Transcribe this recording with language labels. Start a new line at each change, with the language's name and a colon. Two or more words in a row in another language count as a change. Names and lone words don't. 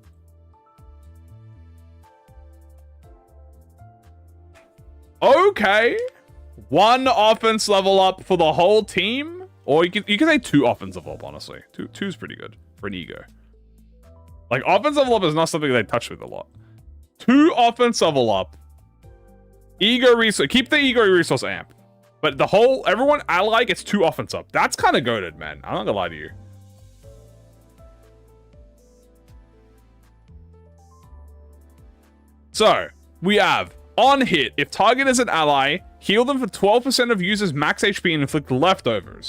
English: Okay. 1 offense level up for the whole team. Or you can say 2 offense level up, honestly. 2 is pretty good for an E.G.O. Like, offense level up is not something they touch with a lot. 2 offense level up. E.G.O resource. Keep the E.G.O resource amp. But everyone ally gets 2 offense up. That's kind of goated, man. I'm not gonna lie to you. So, we have, on hit, if target is an ally, heal them for 12% of users' max HP and inflict leftovers.